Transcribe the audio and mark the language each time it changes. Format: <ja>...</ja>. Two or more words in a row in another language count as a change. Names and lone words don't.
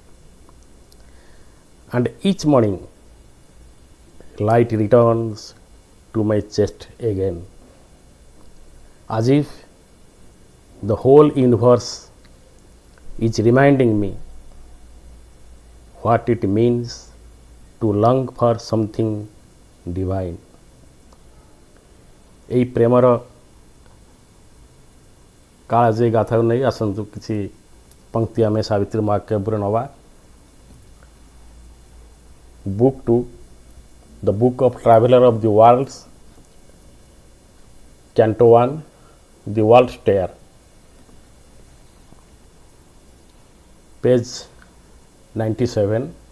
<en>And each morning light returns to my chest again. As if the whole universe is reminding me what it means to long for something divine.</en> <or>এই প্রেমর কাଳଜୟୀ ଗାଥାକୁ ନେଇ ଆସନ୍ତୁ କିଛି ପଙ୍କ୍ତି ଆମେ ସାବିତ୍ରୀ ମହାକାବ୍ୟରୁ ନେବା।</or> <en>Book 2 The Book of Traveller of the Worlds Canto 1 The World's Tale, page 97।</en>